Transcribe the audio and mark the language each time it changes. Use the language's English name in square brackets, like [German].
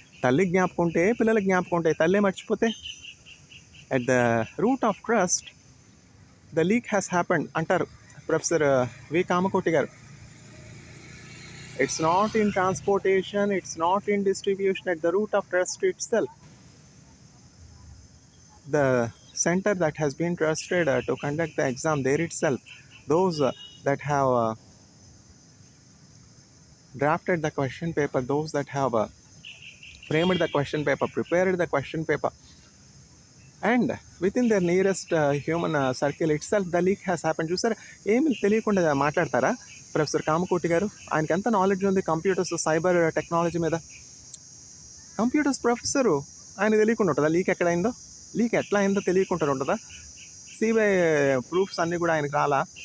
[Telugu] తల్లికి జ్ఞాపకం ఉంటే పిల్లలకి జ్ఞాపకం ఉంటాయి. తల్లే మర్చిపోతే, [English] at the root of trust the leak has happened [Telugu] అంటారు ప్రొఫెసర్ వి కామకోటి గారు. [English] It's not in transportation, it's not in distribution, at the root of trust itself. The center that has been trusted to conduct the exam, there itself, those that have drafted the question paper, those that have framed the question paper, prepared the question paper, and within their nearest human circle itself, the leak has happened. [Telugu] చూసారా, ఏమి తెలియకుండా మాట్లాడతారా professor Kamakoti గారు? ఆయనకి ఎంత knowledge ఉంది computers, cyber technology మీద. Computers professor, ఆయన తెలియకుండా ఉంటుందా లీక్ ఎక్కడైందో? లీక్ ఎట్లా అయిందో తెలియకుండా ఉంటుందా? సిబిఐ ప్రూఫ్స్ అన్నీ కూడా ఆయనకు రాలా?